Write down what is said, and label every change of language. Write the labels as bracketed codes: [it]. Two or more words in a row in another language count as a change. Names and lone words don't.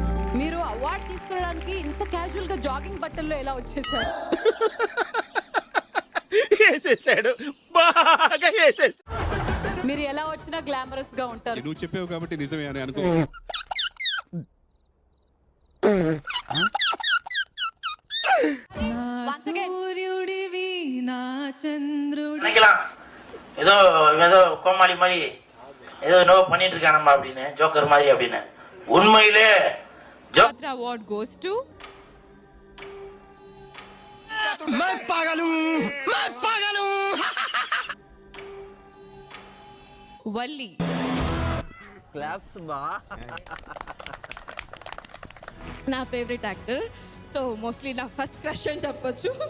[te] మీరు అవార్డు తీసుకోవడానికి ఇంత క్యాజువల్ గా జాగింగ్ బట్టల్లో ఎలా వచ్చేసారు? వేసేసాడు, బాగా వేసేసాడు. మీరు ఎలా వచ్చినా గ్లామరస్ గా ఉంటారు. నువ్వు చెప్పావు కాబట్టి నిజమే అని అనుకో. [en] Once again. சூரியுடிவி నా చంద్రుడి [ta] நினைக்கலாம் ஏதோ ஏதோ கோமாளி மாதிரி ஏதோ என்னவோ பண்ணிட்டு இருக்கானம்மா அப்படின்னு ஜோக்கர் மாதிரி அப்படின்னு உண்மையிலே [en] Award goes to Valli. [te] నా [en] favourite actor, so mostly [te] నా [en] first crush [te] అని చెప్పొచ్చు.